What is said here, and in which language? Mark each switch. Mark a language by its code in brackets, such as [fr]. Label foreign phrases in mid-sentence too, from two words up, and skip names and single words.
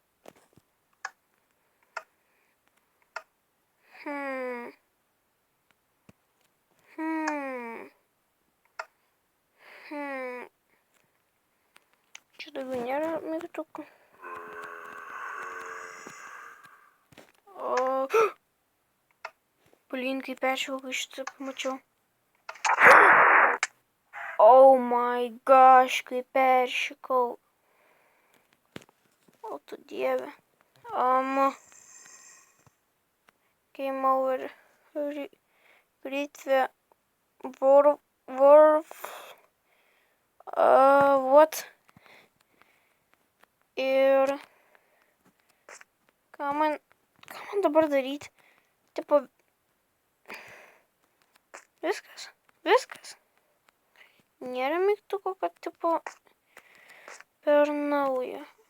[lt] Čia daugiau nėra mygtukų. Blin, kaip peršvilgai šitą pamačiau. [en] Oh my gosh, [lt] kaip peršikau. O tu dieve. [en] Game over. [lt] Ritve. What? Ir ką man dabar daryti? Tipo, viskas. Nėra mygtuko, kad tipo per naują.